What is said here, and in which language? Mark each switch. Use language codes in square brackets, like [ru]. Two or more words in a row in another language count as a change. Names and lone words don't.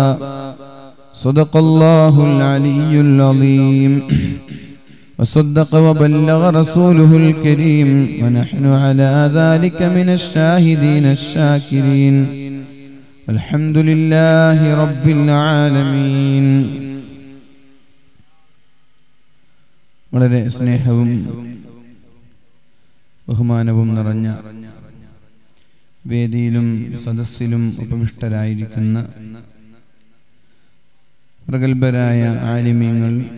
[ar] صدق الله العلي العظيم وصدق وبلغ رسوله الكريم ونحن على ذلك من الشاهدين الشاكرين والحمد لله رب العالمين. [ml] വളരെ സ്നേഹവും ബഹുമാനവും നിറഞ്ഞ വേദിയിലും സദസ്സിലും ഉപവിഷ്ടരായിരിക്കുന്ന പ്രഗത്ഭരായ ആലിമീങ്ങൾ,